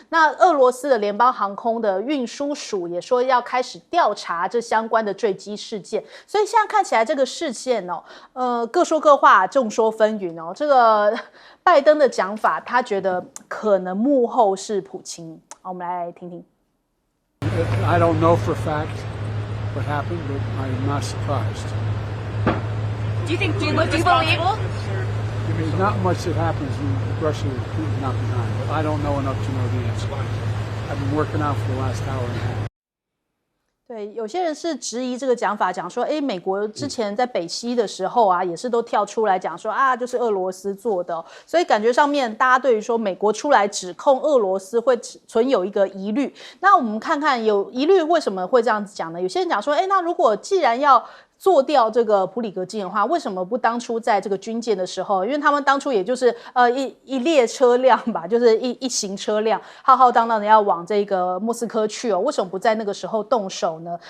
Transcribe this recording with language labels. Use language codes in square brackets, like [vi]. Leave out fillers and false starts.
[zh] 那俄罗斯的联邦航空的运输署也说要开始调查这相关的坠机事件。所以现在看起来这个事件哦，各说各话，众说纷纭哦。这个拜登的讲法，他觉得可能幕后是普京。好，我们来听听。 [en] I don't know for a fact what happened, but I'm not surprised. Do you believe? There's not much that happens when Russia and Putin not behind, but I don't know enough to know the answer. I've been working out for the last hour and a half. [zh] 对，有些人是质疑这个讲法，讲说，美国之前在北溪的时候啊，也是都跳出来讲说就是俄罗斯做的，所以感觉上面大家对于说美国出来指控俄罗斯会存有一个疑虑。那我们看看有疑虑为什么会这样子讲呢？有些人讲说，那如果既然要做掉这个普里格金的话，为什么不当初在这个军舰的时候？因为他们当初也就是一列车辆吧，就是一行车辆浩浩荡荡的要往这个莫斯科去哦，为什么不在那个时候动手呢？